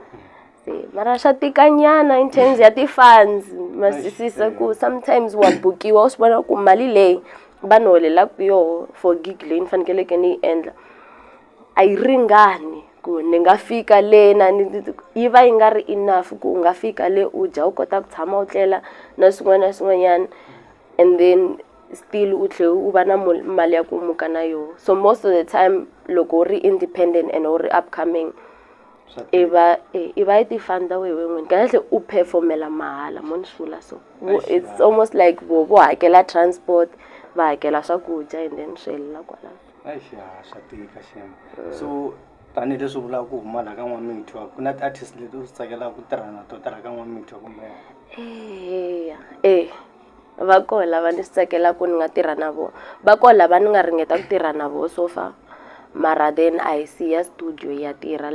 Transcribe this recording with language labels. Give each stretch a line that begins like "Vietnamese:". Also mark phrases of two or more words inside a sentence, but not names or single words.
Tsonga: Se mara swa tikanyana
English: in terms
Tsonga: ya ti-funds, ma twisisa ku sometimes wa bukiwa u swi vona ku mali leyi va ni holelaku yoho
English: for gig
Tsonga: leyi ni fanekeleke ni yi endla a yi ringani ku ni nga fika le yi va yi nga ri enough ku u nga fika le u dya u kota ku tshama u tlela na swin'wana na swin'wanyana
English: and then still
Tsonga: u tlhela u va na mali ya ku muka na yona.
English: So most of the time
Tsonga: loko u ri independent and u ri upcoming i va yi ti-fund-a wehe n'wini, kahlekahle u performela mahala mo ni swi vula so.
English: It's almost like
Tsonga: vo hakela transport, va hakela swakudya
English: and then
Tsonga: swi helela kwalaho. Swa tika shame. So tanihileswi u vulaka ku huma laha ka N'wamitwa, ku na ti-artist leti u swi tsakelaka ku tirha na to tirha ka N'wamitwa kumbe? Va kona lava ni swi tsakelaka ku ni nga tirha na vona, va kona lava ni nga ringeta ku tirha na vona
English: so far,
Tsonga: mara then a hi siya studio ya tirha.